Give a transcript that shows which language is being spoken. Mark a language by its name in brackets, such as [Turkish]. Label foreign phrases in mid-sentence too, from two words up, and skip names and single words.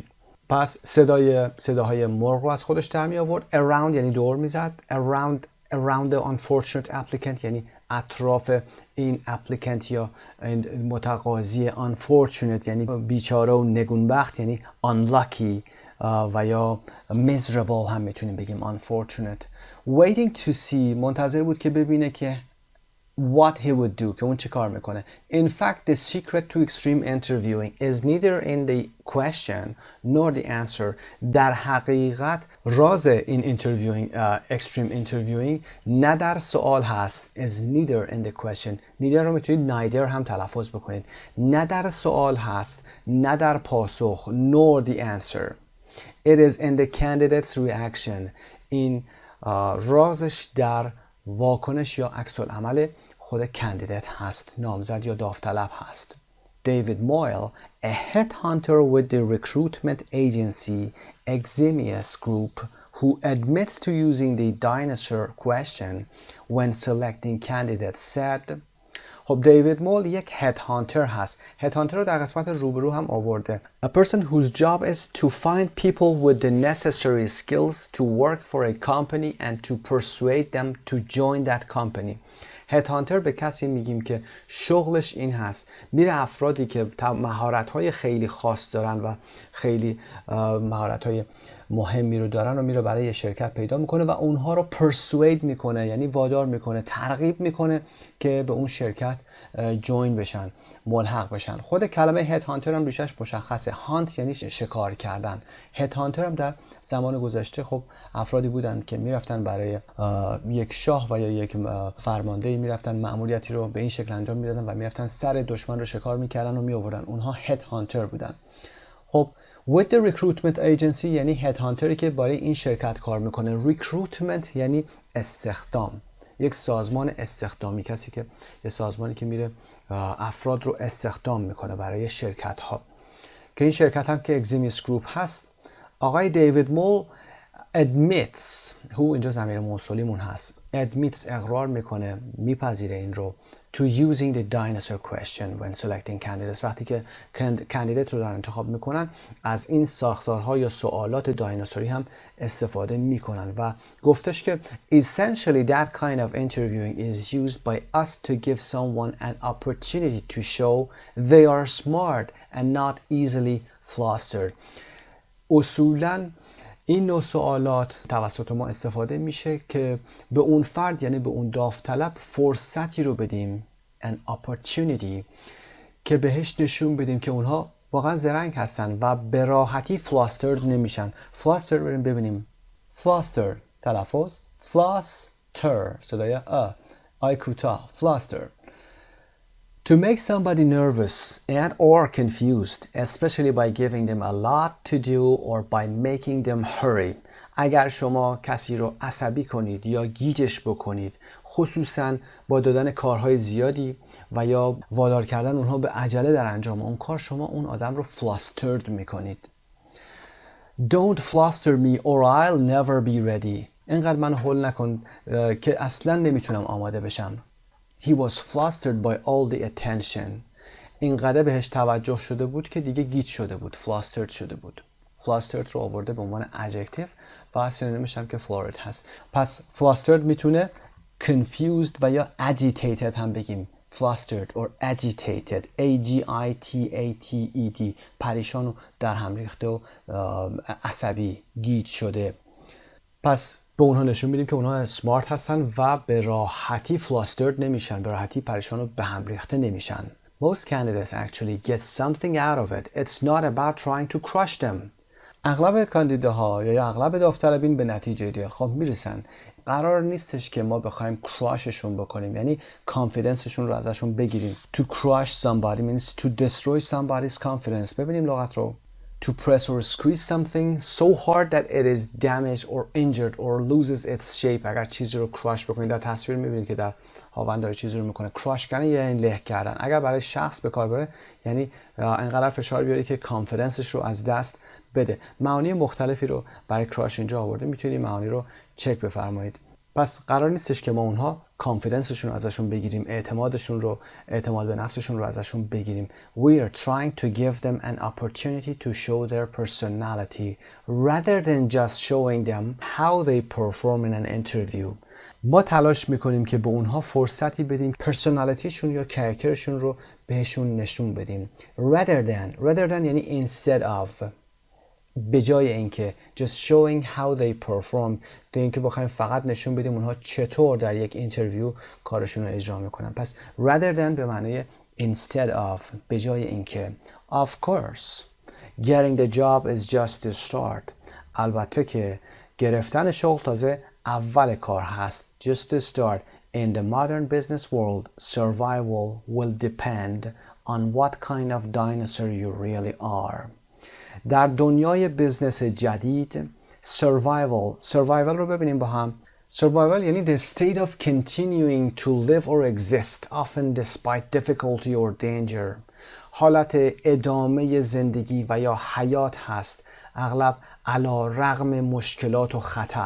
[Persian] پس صداهای مرغ رو از خودش در می آورد. around یعنی دور میزد. [English] around the unfortunate applicant [Persian] یعنی اطراف این applicant یا متقاضی. unfortunate یعنی بیچاره و نگونبخت یعنی unlucky و یا miserable هم میتونیم بگیم unfortunate. [English] waiting to see [Persian] منتظر بود که ببینه که [English] what he would do، [Persian] که اون چه کار میکنه. [English] In fact, the secret to extreme interviewing is neither in the question nor the answer. [Persian] در حقیقت راز این [English] extreme interviewing [Persian] نه در سوال هست. [English] is neither in the question. [Persian] neither رو میتونید neither هم تلفظ بکنید. نه در سوال هست، نه در پاسخ. [English] nor the answer. It is in the candidate's reaction. [Persian] این رازش در واکنش یا عکس العمل خود کاندیدت هست، نامزد یا داوطلب هست. [English] David Moyle, a headhunter with the recruitment agency Eximius Group, who admits to using the dinosaur question when selecting candidates, said. [Persian] خب دیوید مول یک هدهانتر هست. هدهانتر رو در قسمت روبرو هم آورده. [English] A person whose job is to find people with the necessary skills to work for a company and to persuade them to join that company. [Persian] هدهانتر به کسی میگیم که شغلش این هست، میره افرادی که مهارت‌های خیلی خاص دارن و خیلی مهارت‌های مهمی رو دارن و میره برای یه شرکت پیدا میکنه و اونها رو پرسوید میکنه، یعنی وادار میکنه، ترغیب میکنه که به اون شرکت جوین بشن، ملحق بشن. خود کلمه هد هانتر هم ریشش مشخصه. هانت یعنی شکار کردن. هد هانتر هم در زمان گذشته خب افرادی بودن که میرفتن برای یک شاه و یا یک فرمانده میرفتن مأموریتی رو به این شکل انجام میدادن و میرفتن سر دشمن رو شکار میکردن و میآوردن. اونها هد هانتر بودن. خب [English] with the recruitment agency [Persian] یعنی هد هانتری که برای این شرکت کار میکنه. recruitment یعنی استخدام، یک سازمان استخدامی، کسی که یه سازمانی که میره افراد رو استخدام میکنه برای شرکت ها، که این شرکت هم که اگزیمیس گروپ هست. آقای دیوید مول admits، هو اینجا ضمیر موصولیمون هست، admits اقرار میکنه، میپذیره این رو [English] to using the dinosaur question when selecting candidates. [Persian] وقتی که کاندیدت رو در انتخاب میکنن از این ساختارها یا سوالات دایناسوری هم استفاده میکنن و گفتش که [English] essentially that kind of interviewing is used by us to give someone an opportunity to show they are smart and not easily flustered. [Persian] اصولاً این نوع سوالات توسط ما استفاده میشه که به اون فرد یعنی به اون داوطلب فرصتی رو بدیم، [English] an opportunity، [Persian] که بهش نشون بدیم که اونها واقعا زرنگ هستن و به راحتی flustered نمیشن. flustered بریم ببینیم. fluster تلفظ fluster صدای آی کوتاه fluster. [English] To make somebody nervous and or confused, especially by giving them a lot to do or by making them hurry. [Persian] اگر شما کسی رو عصبی کنید یا گیجش بکنید، خصوصا با دادن کارهای زیادی و یا وادار کردن اونها به عجله در انجام اون کار، شما اون آدم رو flustered میکنید. [English] Don't fluster me or I'll never be ready. [Persian] اینقدر من هول نکن که اصلا نمیتونم آماده بشم. [English] He was flustered by all the attention. [Persian] اینقدر بهش توجه شده بود که دیگه گیج شده بود. flustered شده بود. flustered رو آورده به عنوان adjective و سینونیمش هم که florid هست. پس flustered میتونه confused و یا agitated هم بگیم. [English] flustered or agitated, [Persian] A-G-I-T-A-T-E-D, پریشان و در هم ریخته و عصبی، گیج شده. پس به اونها نشون میدیم که اونها سمارت هستن و به راحتی flustered نمیشن، به راحتی پریشان و به هم ریخته نمیشن. [English] Most candidates actually get something out of it. It's not about trying to crush them. [Persian] اغلب کاندیداها یا اغلب داوطلبین به نتیجه خب میرسن. قرار نیستش که ما بخوایم کراششون بکنیم، یعنی کانفیدنسشون رو ازشون بگیریم. [English] To crush somebody means to destroy somebody's confidence. [Persian] ببینیم لغت رو. [English] To press or squeeze something so hard that it is damaged or injured or loses its shape. [Persian] اگر چیزی رو کراش بکنید، در تصویر میبینید که در هاون داره چیزی رو میکنه. کراش کردن یعنی له کردن. اگر برای شخص به کار بره یعنی انقدر فشار بیاره که کانفیدنسش رو از دست بده. معانی مختلفی رو برای کراش اینجا آورده، میتونید معانی رو چک بفرمایید. پس قرار نیستش که ما اونها کانفیدنسشون رو ازشون بگیریم، اعتمادشون رو، اعتماد به نفسشون رو ازشون بگیریم. [English] We are trying to give them an opportunity to show their personality rather than just showing them how they perform in an interview. [Persian] ما تلاش میکنیم که به اونها فرصتی بدیم پرسونالیتیشون یا کاراکترشون رو بهشون نشون بدیم. [English] rather than [Persian] یعنی [English] instead of، [Persian] به جای اینکه [English] just showing how they perform، [Persian] به اینکه بخوایم فقط نشون بدیم اونها چطور در یک اینترویو کارشون رو اجرا میکنن. [English] پس rather than [Persian] به معنی [English] instead of، [Persian] به جای اینکه. [English] Of course getting the job is just the start. [Persian] البته که گرفتن شغل تازه اول کار هست. [English] just the start. In the modern business world, survival will depend on what kind of dinosaur you really are. [Persian] در دنیای بزنس جدید survival رو ببینیم با هم. [English] survival [Persian] یعنی [English] the state of continuing to live or exist often despite difficulty or danger. [Persian] حالت ادامه زندگی و یا حیات هست، اغلب علی رغم مشکلات و خطر.